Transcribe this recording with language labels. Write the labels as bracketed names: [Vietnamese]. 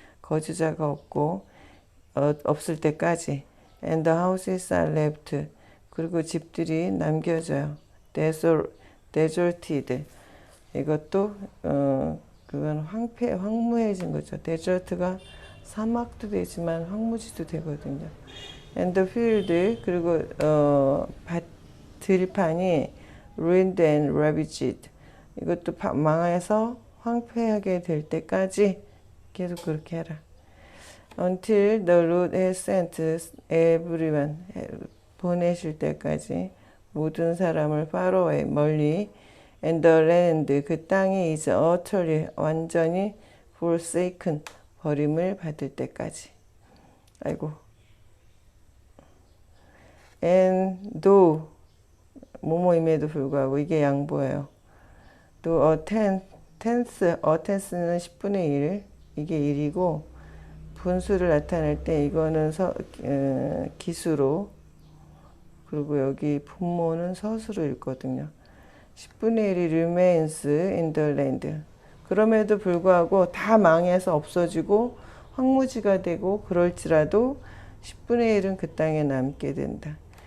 [Korean] 거주자가 없고 없을 때까지. [English] And the houses are left. [Korean] 그리고 집들이 남겨져요. [English] deserted. [Korean] 이것도 그건 황무해진 거죠. desert가 사막도 되지만 황무지도 되거든요. [English] And the field, [Korean] 그리고 들판이 [English] ruined and ravaged. [Korean] 이것도 망해서 황폐하게 될 때까지 계속 그렇게 해라. [English] Until the Lord has sent everyone. [Korean] 보내실 때까지 모든 사람을 [English] far away, [Korean] 멀리. [English] And the land, [Korean] 그 땅이 [English] is utterly, [Korean] 완전히 [English] forsaken, [Korean] 버림을 받을 때까지. 아이고. [English] And though, [Korean] 뭐뭐임에도 불구하고, 이게 양보예요. 또 tenth는 10분의 1, 이게 1이고, 분수를 나타낼 때 이거는 기수로, 그리고 여기 분모는 서수로 읽거든요. 10분의 1이 [English] remains in the land. [Korean] 그럼에도 불구하고 다 망해서 없어지고 황무지가 되고 그럴지라도 10분의 1은 그 땅에 남게 된다.